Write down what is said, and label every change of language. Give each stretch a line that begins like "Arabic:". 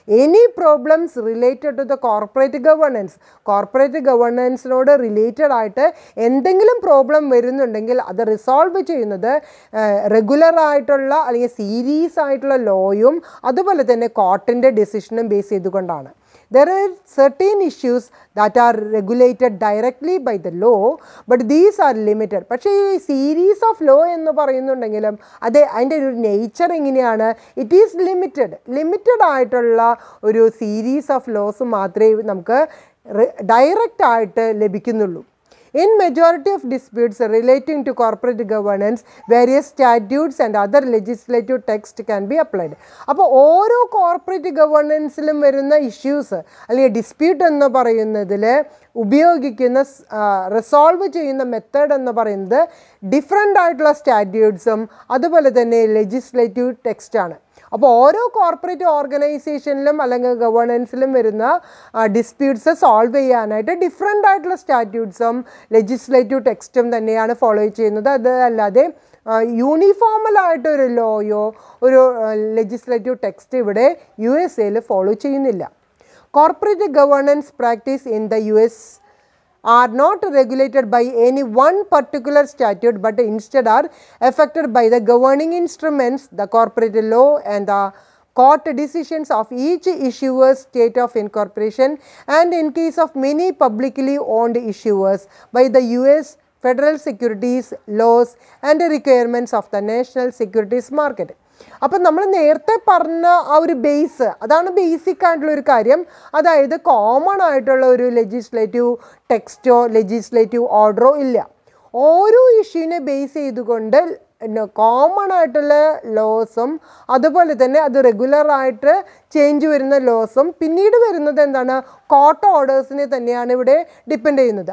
English: any problems related to the
Malayalam: corporate ഗവർണൻസിനോട് related ആയിട്ട് എന്തെങ്കിലും problem വരുന്നുണ്ടെങ്കിൽ അത് റിസോൾവ് ചെയ്യുന്നത് റെഗുലർ ആയിട്ടുള്ള അല്ലെങ്കിൽ സീരീസ് ആയിട്ടുള്ള ലോയും അതുപോലെ തന്നെ കോർട്ടിൻ്റെ ഡിസിഷനും ബേസ് ചെയ്തുകൊണ്ടാണ്.
English: There are certain issues that are regulated directly by the law, but these are limited.
Malayalam: പക്ഷേ ഈ സീരീസ് ഓഫ് ലോ എന്ന് പറയുന്നുണ്ടെങ്കിലും അതിൻ്റെ ഒരു നേച്ചർ എങ്ങനെയാണ്?
English: it is
Malayalam: ലിമിറ്റഡ് ആയിട്ടുള്ള ഒരു സീരീസ് ഓഫ് ലോസ് മാത്രമേ നമുക്ക് ഡയറക്റ്റ് ആയിട്ട് ലഭിക്കുന്നുള്ളൂ.
English: In majority of disputes relating to corporate governance, various statutes and other legislative text can be applied.
Malayalam: അപ്പോൾ ഓരോ കോർപ്പറേറ്റ് ഗവർണൻസിലും വരുന്ന ഇഷ്യൂസ് അല്ലെങ്കിൽ ഡിസ്പ്യൂട്ട് എന്ന് പറയുന്നതിൽ ഉപയോഗിക്കുന്ന റിസോൾവ് ചെയ്യുന്ന മെത്തേഡ് എന്ന് പറയുന്നത് ഡിഫറെൻ്റ് ആയിട്ടുള്ള സ്റ്റാറ്റ്യൂട്ട്സും അതുപോലെ തന്നെ ലെജിസ്ലേറ്റീവ് ടെക്സ്റ്റാണ്. അപ്പോൾ ഓരോ കോർപ്പറേറ്റ് ഓർഗനൈസേഷനിലും അല്ലെങ്കിൽ ഗവേണൻസിലും വരുന്ന ഡിസ്പ്യൂട്ട്സ് സോൾവ് ചെയ്യാനായിട്ട് ഡിഫറെൻ്റ് ആയിട്ടുള്ള സ്റ്റാറ്റ്യൂട്ട്സും ലെജിസ്ലേറ്റീവ് ടെക്സ്റ്റും തന്നെയാണ് ഫോളോ ചെയ്യുന്നത്. അതല്ലാതെ യൂണിഫോമലായിട്ടൊരു ലോയോ ഒരു ലെജിസ്ലേറ്റീവ് ടെക്സ്റ്റ് ഇവിടെ USA ഫോളോ ചെയ്യുന്നില്ല.
English: corporate governance practice in the US are not regulated by any one particular statute but instead are affected by the governing instruments, the corporate law and the court decisions of each issuer's state of incorporation, and in case of many publicly owned issuers by the US federal securities laws and requirements of the national securities market.
Malayalam: അപ്പം നമ്മൾ നേരത്തെ പറഞ്ഞ ആ ഒരു base, അതാണ് basic ആയിട്ടുള്ളൊരു കാര്യം. അതായത് കോമൺ ആയിട്ടുള്ള ഒരു ലെജിസ്ലേറ്റീവ് ടെക്സ്റ്റോ ലെജിസ്ലേറ്റീവ് ഓർഡറോ ഇല്ല. ഓരോ ഇഷ്യൂവിനെ ബേസ് ചെയ്തുകൊണ്ട് കോമൺ ആയിട്ടുള്ള ലോസും അതുപോലെ തന്നെ അത് റെഗുലറായിട്ട് ചേഞ്ച് വരുന്ന ലോസും പിന്നീട് വരുന്നത് എന്താണ്, കോർട്ട് ഓർഡേഴ്സിനെ തന്നെയാണ് ഇവിടെ ഡിപ്പെൻഡ് ചെയ്യുന്നത്.